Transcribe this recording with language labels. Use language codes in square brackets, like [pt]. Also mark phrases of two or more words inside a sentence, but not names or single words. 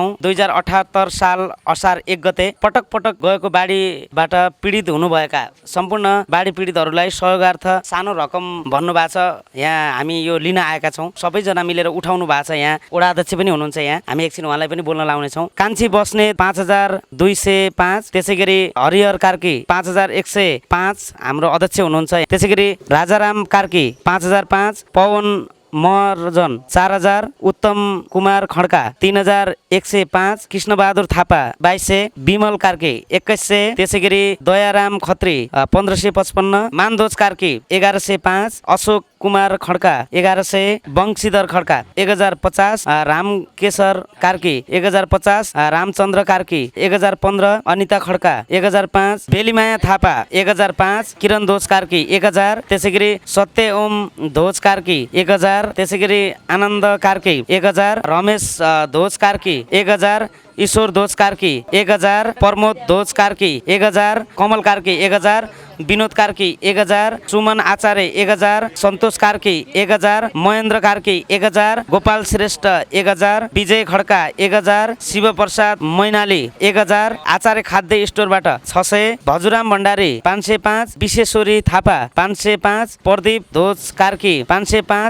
[ne] 2078 साल असार 1 गते पटक पटक गएको बाढीबाट पीडित हुनुभएका सम्पूर्ण बाढी पीडितहरूलाई सहयोगार्थ सानो रकम भन्नुभएको छ। यहाँ हामी यो लिन आएका छौँ। सबैजना मिलेर उठाउनु भएको छ। यहाँ वडा अध्यक्ष पनि हुनुहुन्छ। यहाँ हामी एकछिन उहाँलाई पनि बोल्न लाउनेछौँ। कान्छी बस्ने 5205, त्यसै गरी हरिहर कार्की 5105 हाम्रो अध्यक्ष हुनुहुन्छ। त्यसै गरी राजाराम कार्की 5005, पवन महर्जन 4000, उत्तम कुमार खड्का 3105, कृष्णबहादुर थापा 2200, विमल कार्की 2100, त्यसै गरी दयाराम खत्री 1555, मानदोज कार्की 1105, अशोक कुमार खड्का 1100, बंशीधर खड्का 1050, रामकेशर कार्की 1050, रामचन्द्र कार्की 1015, अनिता खड्का 1005, बेलीमाया थापा 1005, किरण ध्वज कार्की 1000, त्यसै गरी सत्य ओम ध्वज कार्की 1000, त्यसै गरी आनन्द कार्की 1000, रमेश ध्वज कार्की 1000, ईश्वर ध्वज कार्की 1000, प्रमोद ध्वज कार्की 1000, कमल कार्की 1000, विनोद कार्की 1000, सुमन आचार्य 1000, सन्तोष कार्की 1000, महेन्द्र कार्की 1000, गोपाल श्रेष्ठ 1000, विजय खड्का 1000, शिवप्रसाद मैनाली 1000, आचार्य खाद्य स्टोरबाट 600, भजुराम भण्डारी 505, विश्वेश्वरी थापा 505, प्रदीप ध्वज कार्की 505,